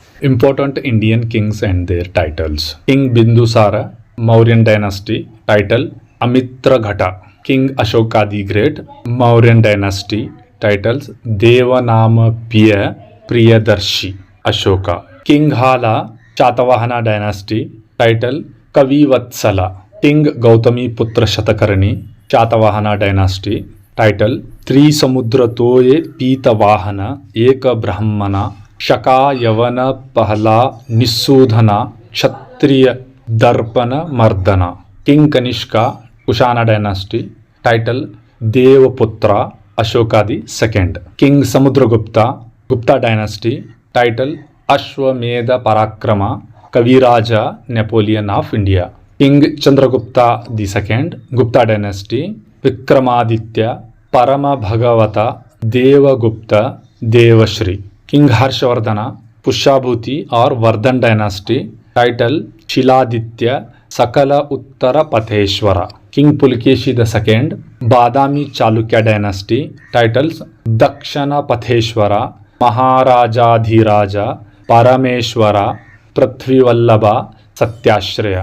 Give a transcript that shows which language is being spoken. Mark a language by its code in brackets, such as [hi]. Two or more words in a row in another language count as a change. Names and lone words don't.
[en] Important Indian kings and their titles. King Bindusara, Mauryan dynasty. Title Amitraghatta. King Ashoka the Great, Mauryan dynasty. Titles Devanamapiya Priyadarshi, Ashoka. King Hala, Shatavahana dynasty. Title Kavivatsala. King Gautami Putra Shatakarni, Shatavahana dynasty. Title Trisamudra Toye Pitavahana Eka Brahmana Shaka Yavana Pahla Nisudhana Kshatriya Darpana Mardana. King Kanishka, Kushana dynasty. Title Devaputra, Ashoka the Second. King Samudragupta, Gupta dynasty. Title Ashwamedha Parakrama, Kaviraja Napoleon of India. King Chandragupta the Second, Gupta dynasty. Vikramaditya, Parama Bhagavata, Devagupta, Devashri. King Harshavardhana, Pushabhuti or Vardhan dynasty. Title Shiladitya, Sakala Uttara Patheshwara. King Pulkeshi II, Badami Chalukya dynasty. Titles Dakshana Patheshwara, Maharajadhiraja, Parameshwara, Prithvivallabha, Satyashraya.